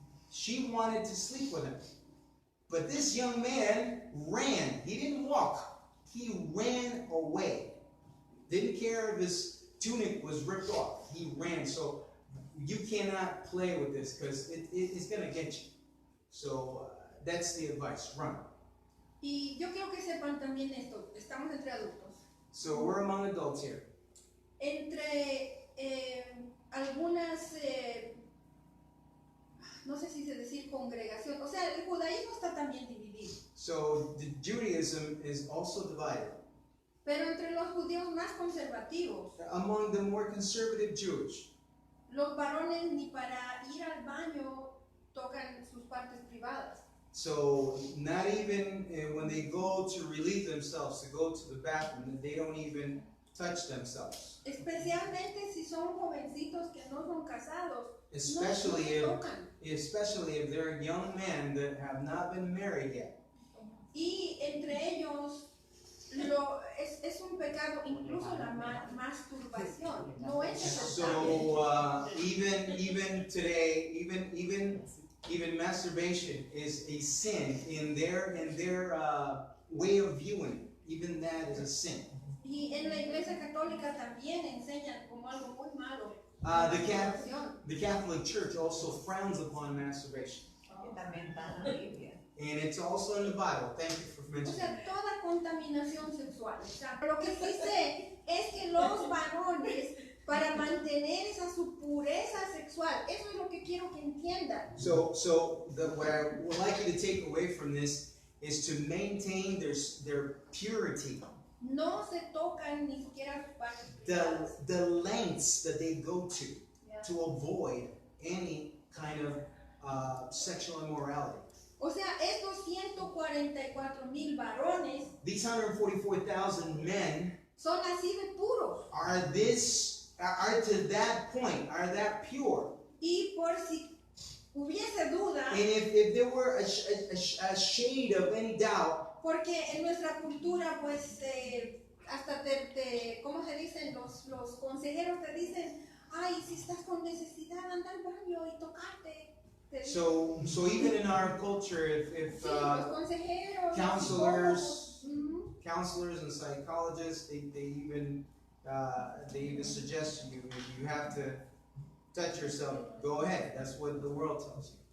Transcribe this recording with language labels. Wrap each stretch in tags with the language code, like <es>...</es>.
<en>She wanted to sleep with him. But this young man ran. He didn't walk. He ran away. Didn't care if his tunic was ripped off. He ran. So you cannot play with this because it's going to get you. So that's the advice. Run.</en> <es>Y yo quiero que sepan también esto. Estamos entre adultos.</es> <en>So we're among adults here.</en> <es>Entre algunas, no sé si se decir congregación, o sea, el judaísmo está también dividido.</es> <en>So the Judaism is also divided.</en> <es>Pero entre los judíos más conservativos,</es> <en>Among the more conservative Jewish,</en> <es>los varones ni para ir al baño tocan sus partes privadas.</es> <en>so not even when they go to relieve themselves, to go to the bathroom, they don't even touch themselves.</en> <es>Especialmente si son jovencitos que no son casados,</es> <en>Especially</en> <es>no se tocan.</es> <en>if they're young men that have not been married yet.</en> <es>Y entre ellos es un pecado, incluso la masturbación. No es aceptable.</es> <en>So even today, even masturbation is a sin in their way of viewing. Even that is a sin.</en> <es>Y en la iglesia católica también enseñan como algo muy malo.</es> <en>The Catholic Church also frowns upon masturbation.</en> <es>Que también está en la Biblia.</es> <en>And it's also in the Bible. Thank you for</en> <es>O</es> <en>mentioning</en> <es>sea,</es> <en>that.</en> <es>toda contaminación sexual. O sea, lo que sí sé es que los varones, para mantener su pureza sexual, eso es lo que quiero que entiendan.</es> <en>So what I would like you to take away from this is to maintain their purity.</en> <es>No se tocan ni siquiera sus partes privadas.</es> <en>The lengths that they go to avoid any kind of sexual immorality.</en> <es>O sea, estos 144,000 varones</es> <en>These 144,000 men</en> <es>son así de puros.</es> <en>are to that point, are that pure.</en> <es>Y por si hubiese duda,</es> <en>And if there were a shade of any doubt,</en> <es>porque en nuestra cultura, pues, hasta ¿cómo se dicen? Los consejeros te dicen, ay, si estás con necesidad, anda al baño y tocarte.</es> <en>so even in our culture, if</en> <es>Sí, los consejeros,</es> <en>counselors,</en> <es>los</es> <en>counselors and psychologists, they even suggest you have to touch yourself. Go ahead. That's what the world tells you.</en>